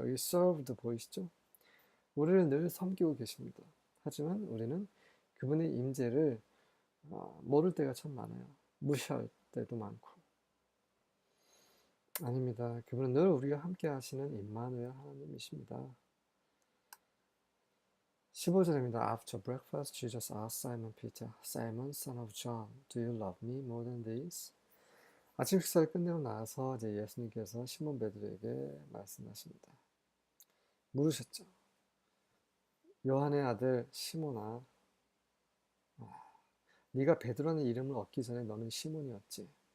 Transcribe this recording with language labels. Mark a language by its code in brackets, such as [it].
[ko] 여기 served 보이시죠? 우리를 늘 섬기고 계십니다. 하지만 우리는 그분의 임재를 모를 때가 참 많아요. 무시할 때도 많고. 아닙니다. 그분은 늘 우리가 함께 하시는 임마누엘 하나님이십니다. 15절입니다. [en] After breakfast, Jesus asked Simon Peter, Simon, son of John, do you love me more than these? [ko] 아침 식사를 끝내고 나서 이제 예수님께서 시몬 베드로에게 말씀하십니다. 물으셨죠. 요한의 아들 시몬아, 네가 베드로라는 이름을 얻기 전에 너는 시몬이었지.